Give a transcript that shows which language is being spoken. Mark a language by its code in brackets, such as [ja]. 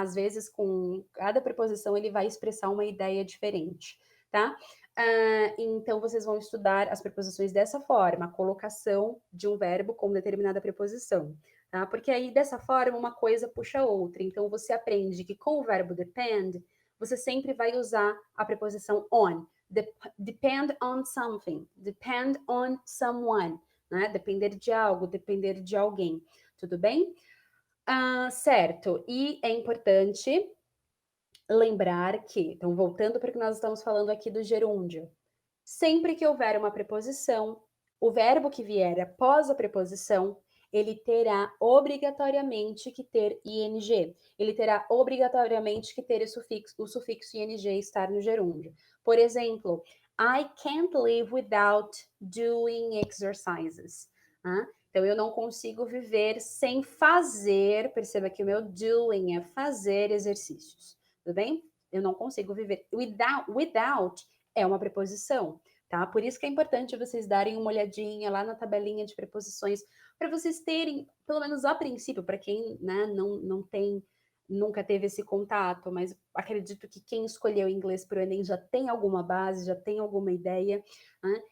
[pt] Às vezes, com cada preposição, ele vai expressar uma ideia diferente, tá? Então, vocês vão estudar as preposições dessa forma, a colocação de um verbo com determinada preposição. Tá? Porque aí, dessa forma, uma coisa puxa a outra. Então, você aprende que com o verbo depend, você sempre vai usar a preposição on. [en] Depend on something, depend on someone, né? [pt] Depender de algo, depender de alguém. Tudo bem? Certo. E é importante lembrar que, então, voltando para o que nós estamos falando aqui do gerúndio, sempre que houver uma preposição, o verbo que vier após a preposição, ele terá obrigatoriamente que ter ing. Ele terá obrigatoriamente que ter o sufixo ing estar no gerúndio. Por exemplo, [en] I can't live without doing exercises. [pt] Então, eu não consigo viver sem fazer. Perceba que o meu doing é fazer exercícios. Tudo bem? Eu não consigo viver. Without é uma preposição, tá? Por isso que é importante vocês darem uma olhadinha lá na tabelinha de preposições, para vocês terem, pelo menos a princípio, para quem, né, não tem, nunca teve esse contato, mas acredito que quem escolheu inglês para o Enem já tem alguma base, já tem alguma ideia, né?